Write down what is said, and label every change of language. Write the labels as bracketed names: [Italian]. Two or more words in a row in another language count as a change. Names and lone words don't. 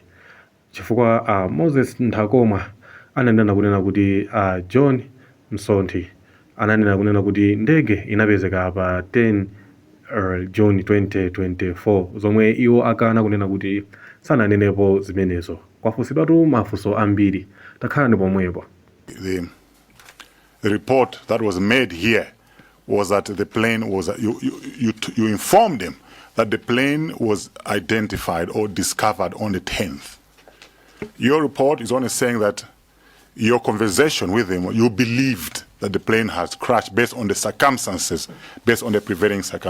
[Nyanja] Chifukwa Moses Nthakomwa ananena kunena kuti John Msonthi ananena kunena kuti ndege inapezeka pa 10 June 2024, zomwe iwo akana kunena kuti sananenepo zimenezo. Kwafusidwa tu mafunso ambiri. Takhala pomwepo. [English] The report that was made here was that the plane was you informed him that the plane was identified or discovered on the 10th. Your report is only saying that your conversation with him, you believed that the plane has crashed based on the circumstances, based on the prevailing circumstances.